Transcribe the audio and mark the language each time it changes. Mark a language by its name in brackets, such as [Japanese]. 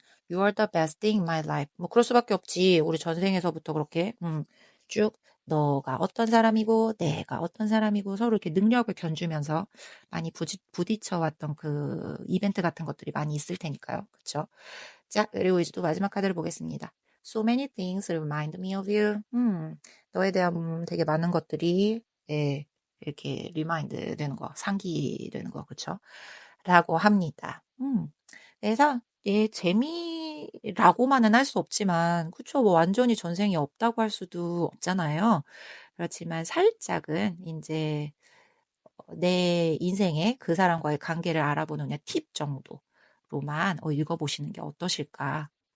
[English] You are the best thing in my life. [Korean] 뭐 그럴 수밖에 없지. 우리 전생에서부터 그렇게 쭉 너가 어떤 사람이고 내가 어떤 사람이고 서로 이렇게 능력을 견주면서 많이 부딪혀왔던 그 이벤트 같은 것들이 많이 있을 테니까요. 그쵸? 자, 그리고 이제 또 마지막 카드를 보겠습니다. [English] So many things remind me of you. [Korean] 너에 대한 되게 많은 것들이 예, 이렇게 리마인드 되는 거, 상기되는 거, 그쵸? 라고 합니다. 그래서 예, 재미라고만은 할 수 없지만, 그쵸? 뭐 완전히 전생이 없다고 할 수도 없잖아요. 그렇지만 살짝은 이제 내 인생에 그 사람과의 관계를 알아보는 그냥 팁 정도로만 읽어보시는 게 어떠실까?